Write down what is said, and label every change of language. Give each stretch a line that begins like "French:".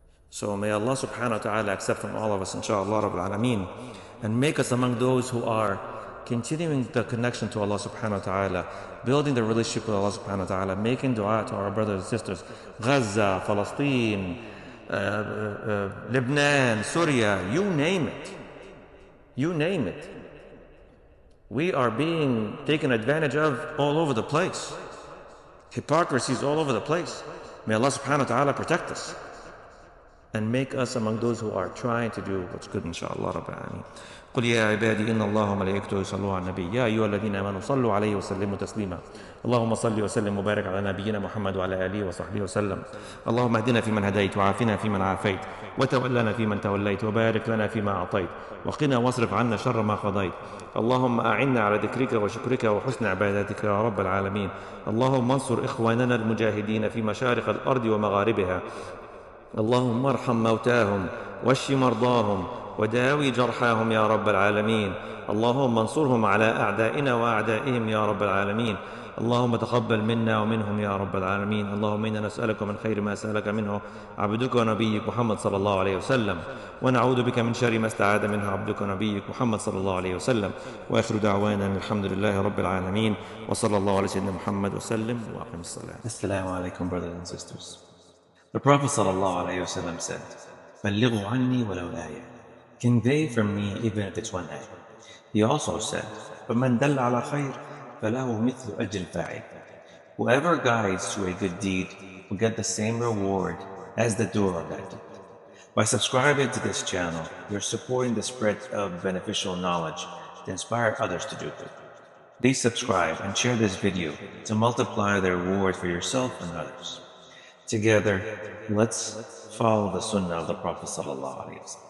English: So may Allah subhanahu wa ta'ala accept from all of us, inshaAllah Rabbil Alameen, and make us among those who are continuing the connection to Allah subhanahu wa ta'ala, building the relationship with Allah subhanahu wa ta'ala, making dua to our brothers and sisters, Gaza, Palestine, Lebanon, Syria, you name it. You name it. We are being taken advantage of all over the place. Hypocrisy is all over the place. May Allah subhanahu wa ta'ala protect us. and make us among those who are trying to do what's good, inshallah Rabbil Alameen.
Arabic: قل يا عبادي إن الله وملائكته يصلون على النبي يا أيها الذين آمنوا صلوا عليه وسلموا تسليما اللهم صل وسلم وبارك على نبينا محمد وعلى آله وصحبه وسلم اللهم اهدنا فيمن هديت وعافنا فيمن عافيت وتولنا فيمن توليت وبارك لنا فيما أعطيت وقنا واصرف عنا شر ما قضيت اللهم أعنا على ذكرك وشكرك وحسن عبادتك يا رب العالمين اللهم انصر إخواننا المجاهدين في مشارق الأرض ومغاربها اللهم ارحم موتاهم واشف مرضاهم وداوي جرحاهم يا رب العالمين اللهم انصرهم على أعدائنا وأعدائهم يا رب العالمين اللهم تقبل منا ومنهم يا رب العالمين اللهم إنا نسألك من خير ما سألك منه عبدك ونبيك محمد صلى الله عليه وسلم ونعوذ بك من شر ما استعاذ منه عبدك ونبيك محمد صلى الله عليه وسلم وآخر دعوانا الحمد لله رب العالمين وصلى الله على سيدنا محمد وسلم وأقم الصلاة.
English: Assalamu alaikum, brothers and sisters. The Prophet ﷺ said,
Arabic: بَلِّغُوا عَنِّي وَلَوْ آيَةً,
English: convey from me even if it's one ayah.
Arabic: He also said, فَمَنْ دَلَّ عَلَى خَيْرٍ فَلَهُ مِثْلُ أَجْرِ الْفَاعِلِ.
English: Whoever guides to a good deed will get the same reward as the doer of that deed. By subscribing to this channel, you're supporting the spread of beneficial knowledge to inspire others to do good. Please subscribe and share this video to multiply the reward for yourself and others. Together, let's follow the sunnah of the Prophet ﷺ.